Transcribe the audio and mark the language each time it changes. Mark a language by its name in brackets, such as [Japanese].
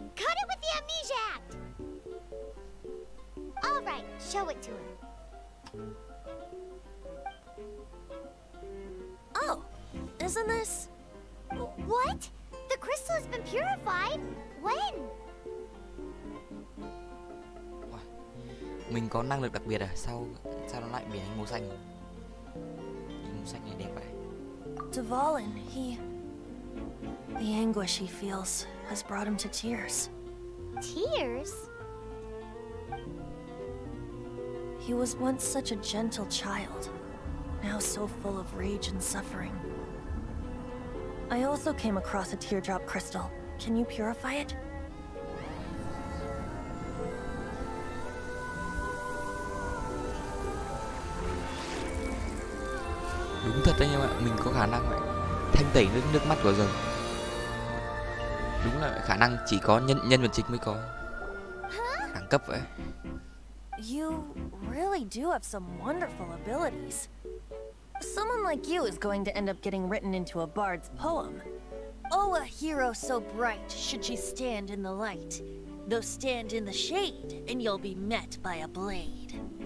[English] Cut it with the Amnesia Act! Alright, show it to him. Oh, isn't this... What? The crystal has been purified? When? Wow. [Vietnamese] Mình có năng lực đặc biệt à? Sao nó lại biến thành màu xanh? Màu xanh này đẹp vậy. [English] Dvalin, the anguish he feels has brought him to tears. Tears? He was once such a gentle child, now so full of rage and suffering. I also came across a teardrop crystal. Can you purify it? [Vietnamese] Đúng thật đấy em ạ, mình có khả năng vậy. Thanh tẩy nước mắt của rồng. Đúng là khả năng chỉ có nhân vật chính mới có. Đẳng cấp vậy. [English] You really do have some wonderful abilities. Someone like you is going to end up getting written into a bard's poem. Oh, a hero so bright should she stand in the light. Though stand in the shade, and you'll be met by a blade.